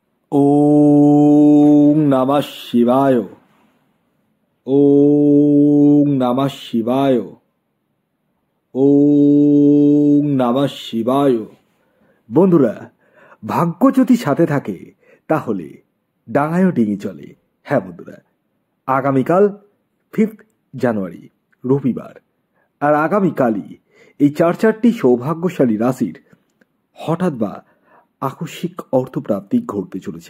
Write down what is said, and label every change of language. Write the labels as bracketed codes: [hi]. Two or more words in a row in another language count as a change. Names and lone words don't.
[sa] ওং নমঃ শিবায়। ওং নমঃ শিবায়। ওং নমঃ শিবায়। [bn] বন্ধুরা, ভাগ্য যদি সাথে থাকে তাহলে ডাঙায়ও ডিঙি চলে। হ্যাঁ বন্ধুরা, আগামীকাল 5 জানুয়ারি রবিবার, আর আগামীকালই এই চারটি সৌভাগ্যশালী রাশির হঠাৎ বা আকস্মিক অর্থপ্রাপ্তি ঘটতে চলেছে।